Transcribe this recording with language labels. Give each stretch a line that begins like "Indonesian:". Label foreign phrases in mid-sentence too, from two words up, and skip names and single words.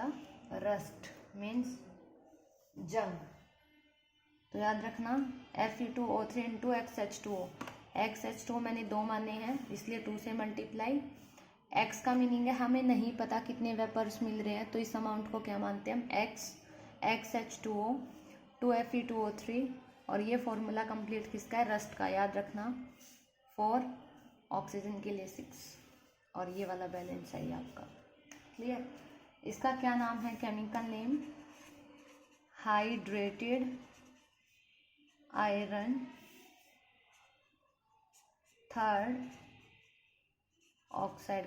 English: rust means
Hindi: जंग। तो याद रखना Fe2O3 इंटू XH2O। XH2O मैंने 2 माने हैं इसलिए 2 से मल्टीप्लाई। X का मीनिंग है हमें नहीं पता कितने वेपर्स मिल रहे हैं, तो इस अमाउंट को क्या मानते हैं हम? XH2O 2Fe2O3। और ये फॉर्मूला कंप्लीट किसका है? रस्ट का। याद रखना 4, ऑक्सीजन के लिए 6, और ये वाला बैलेंस है आपका। क्लियर? इसका क्या नाम है?
English: chemical name hydrated iron third oxide.